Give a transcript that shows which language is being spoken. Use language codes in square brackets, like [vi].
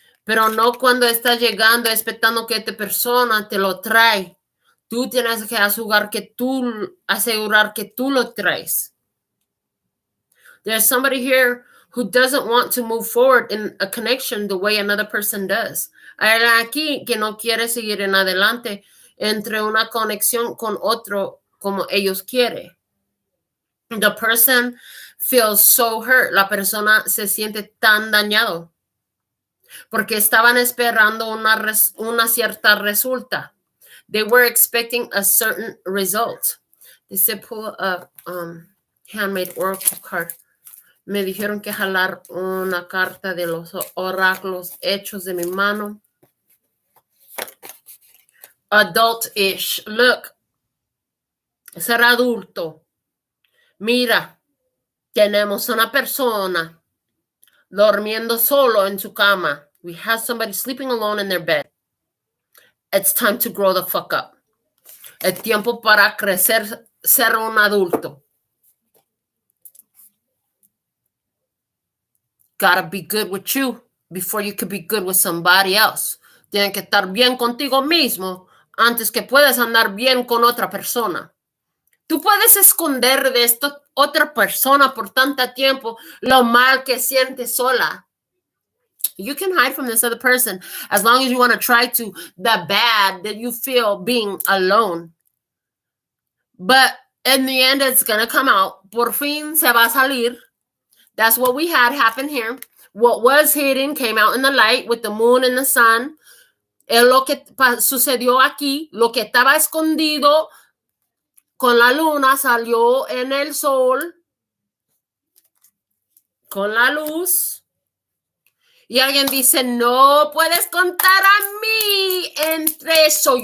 [es] pero no cuando estás llegando esperando que esta persona te lo trae. Tú tienes que asegurar que tú lo traes. [en] There's somebody here who doesn't want to move forward in a connection the way another person does. [es] Hay alguien aquí que no quiere seguir en adelante entre una conexión con otro como ellos quieren. [en] The person feels so hurt. [es] La persona se siente tan dañado porque estaban esperando una cierta resulta. [en] They were expecting a certain result. They said pull a handmade oracle card. [es] Me dijeron que jalar una carta de los oráculos hechos de mi mano. [en] Adult-ish. Look. [es] Ser adulto. Mira. Tenemos una persona durmiendo solo en su cama. [en] We have somebody sleeping alone in their bed. It's time to grow the fuck up. [es] Es tiempo para crecer, ser un adulto. [en] Gotta be good with you before you can be good with somebody else. [es] Tienes que estar bien contigo mismo antes que puedas andar bien con otra persona. Tú puedes esconder de esta otra persona por tanto tiempo lo mal que sientes sola. [en] You can hide from this other person as long as you want to try to the bad that you feel being alone. But in the end, it's going to come out. [es] Por fin se va a salir. [en] That's what we had happen here. What was hidden came out in the light with the moon and the sun. [es] Es lo que sucedió aquí. Lo que estaba escondido con la luna salió en el sol. Con la luz. Y alguien dice, no puedes contar a mí entre eso.